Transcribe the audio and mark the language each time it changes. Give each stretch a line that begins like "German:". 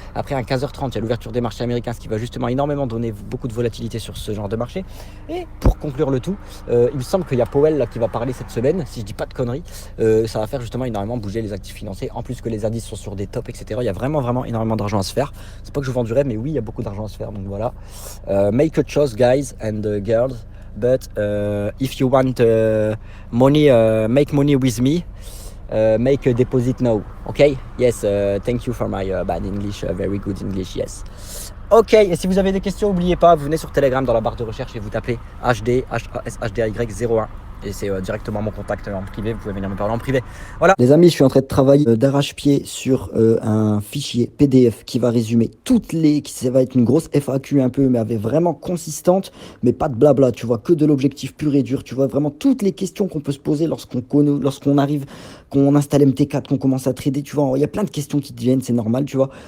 French: Après, à 15h30, il y a l'ouverture des marchés américains, ce qui va justement énormément donner beaucoup de volatilité sur ce genre de marché. Et pour conclure le tout, il me semble qu'il y a Powell là, qui va parler cette semaine, si je dis pas de conneries. Ça va faire justement énormément bouger les actifs financiers, en plus que les indices sont sur des tops, etc. Il y a vraiment énormément d'argent à se faire. C'est pas que je vends du rêve, mais oui, il y a beaucoup d'argent à se faire, donc voilà.
English: Make a choice, guys and girls, but if you want money, make money with me. Make a deposit now, okay? Yes, thank you for my bad English, very good English, yes.
French: Ok, et si vous avez des questions, n'oubliez pas, vous venez sur Telegram dans la barre de recherche et vous tapez HD, HASHDAY01. Et c'est directement mon contact en privé, vous pouvez venir me parler en privé. Voilà. Les amis, je suis en train de travailler d'arrache-pied sur un fichier PDF qui va résumer ça va être une grosse FAQ un peu, mais vraiment consistante, mais pas de blabla, tu vois, que de l'objectif pur et dur, tu vois, vraiment toutes les questions qu'on peut se poser lorsqu'on arrive, qu'on installe MT4, qu'on commence à trader, tu vois, il y a plein de questions qui te viennent, c'est normal, tu vois.